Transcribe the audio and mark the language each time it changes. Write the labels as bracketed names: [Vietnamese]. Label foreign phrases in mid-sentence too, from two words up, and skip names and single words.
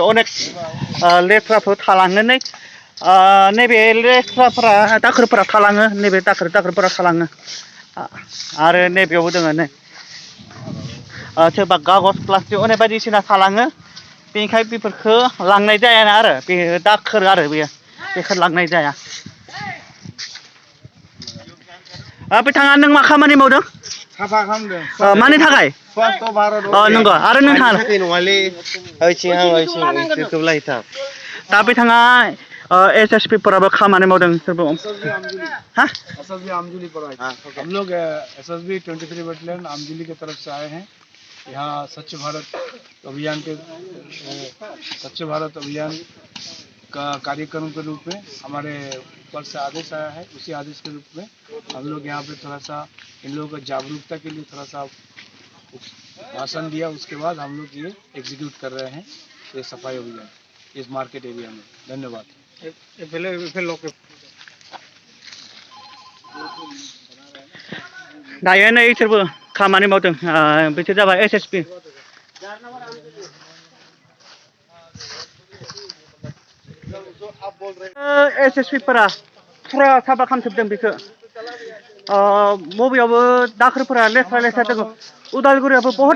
[Bodo] अनेक लेथ्राफोर थालाङो नैबे लेथ्राफोरा दाखोरफोरा थालाङो नैबे दाखोरफोरा थालाङो आरो नैबेयावबो दङ नै सोरबा कागज प्लास्टिक अनेक बायदिसिना थालाङो बेनिखायनो बेफोरखौ लांनाय जायाना आरो बे दाखोर आरो बेखौ लांनाय जाया बिथाङा नों मा खामानि मावदों साफा खालामदों मानि थाखाय नंगौ आरो नोंथाङा दा बिथाङा SSP फोराबो खामानि मावदों सोरबा [Hindi] हम लोग SSB 23 बटालियन आमजुली की तरफ से आए हैं यहाँ स्वच्छ भारत अभियान का कार्यक्रम के रूप में हमारे ऊपर से आदेश आया है। उसी आदेश के रूप में हम लोग यहाँ पे थोड़ा सा इन लोगों को जागरूकता के लिए थोड़ा सा भाषण दिया। उसके बाद हम लोग ये एग्जीक्यूट कर रहे हैं ये सफाई अभियान इस [English] market area [Hindi] में। धन्यवाद। [Bodo] दायो नै इसोरबो खामानि मावदों बिसोर जाबाय SSP SSP फोरा फुरा साफा खालामजोबदों बेखौ बबेयावबो दाखोरफोरा लेथ्रा दङ उदालगुरियावबो बहुत